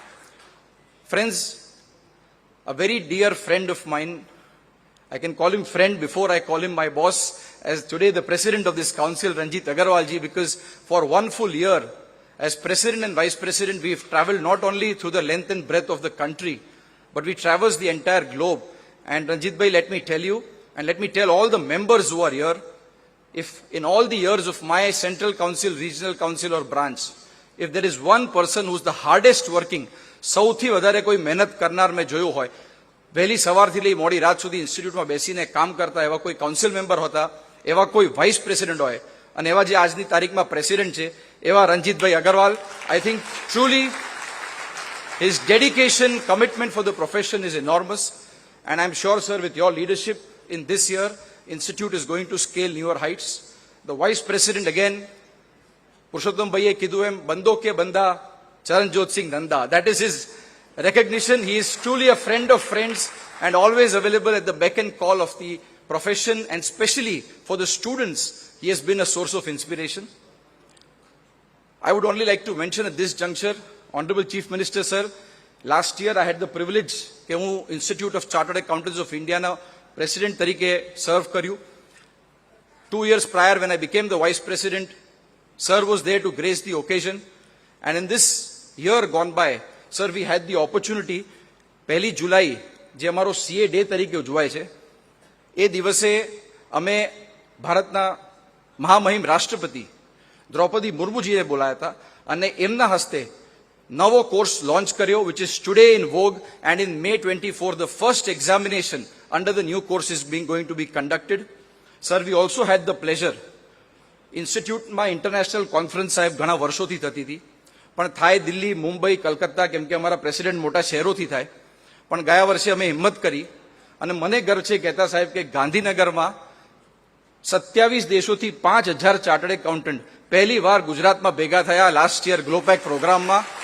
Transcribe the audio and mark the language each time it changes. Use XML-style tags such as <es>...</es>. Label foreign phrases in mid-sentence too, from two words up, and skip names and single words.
<en>Friends, a very dear friend of mine, I can call him friend before I call him my boss, as today the president of this council, Ranjit Agarwal ji, because for 1 full year as president and vice president, we've traveled not only through the length and breadth of the country, but we traversed the entire globe. And Ranjit Bhai, let me tell you, and let me tell all the members who are here, if in all the years of my central council, regional council or branch, if there is one person who's the hardest working,</en> <gu>સૌથી વધારે કોઈ મહેનત કરનાર મેં જોયું હોય, વહેલી સવારથી લઈ મોડી રાત સુધી ઇન્સ્ટિટ્યૂટમાં બેસીને કામ કરતા એવા કોઈ કાઉન્સિલ મેમ્બર હતા, એવા કોઈ વાઇસ પ્રેસિડેન્ટ હોય, અને એવા જે આજની તારીખમાં પ્રેસિડેન્ટ છે, એવા રણજીતભાઈ અગરવાલ.</gu> <en>I think truly his dedication, commitment for the profession is enormous. And I'm sure, sir, with your leadership in this year, Institute is going to scale newer heights. The Vice President, again, Purushottam</en> <gu>ભાઈએ કીધું એમ,</gu> <en>bando ke banda, Charanjot Singh Nanda. That is his recognition. He is truly a friend of friends and always available at the beck and call of the profession, and especially for the students, he has been a source of inspiration. I would only like to mention at this juncture, Honorable Chief Minister, sir, last year I had the privilege</en> <gu>કે હું ઇન્સ્ટિટ્યૂટ ઓફ ચાર્ટર્ડ એકાઉન્ટન્ટ્સ ઓફ ઇન્ડિયાના પ્રેસિડેન્ટ તરીકે સર્વ કર્યું.</gu> <en>2 years prior, when I became the vice president, sir was there to grace the occasion. And in this year gone by, sir, we had the opportunity, 1 July,</en> <gu>જે અમારો CA ડે તરીકે ઉજવાય છે, એ દિવસે અમે ભારતના મહામહિમ રાષ્ટ્રપતિ દ્રૌપદી મુર્મુજીને બોલાયા હતા અને એમના હસ્તે નવો કોર્સ લોન્ચ કર્યો,</gu> <en>which is today in vogue, and in May 24 the first examination under the new course is going to be conducted. Sir, we also had the pleasure,</en> <gu>ઇન્સ્ટિટ્યૂટમાં</gu> <en>international conference</en> <gu>સાહેબ ઘણા વર્ષોથી થતી હતી, પણ થાય દિલ્હી, મુંબઈ, કલકત્તા, કેમ કે અમારા પ્રેસિડેન્ટ મોટા શહેરોથી થાય. પણ ગયા વર્ષે અમે હિંમત કરી અને મને ગર્વ છે કહેતા સાહેબ કે ગાંધીનગરમાં 27 દેશોથી 5000 ચાર્ટર્ડ એકાઉન્ટન્ટ પહેલી વાર ગુજરાતમાં ભેગા થયા</gu> <en>last year</en> <gu>ગ્લોપેક પ્રોગ્રામમાં.</gu>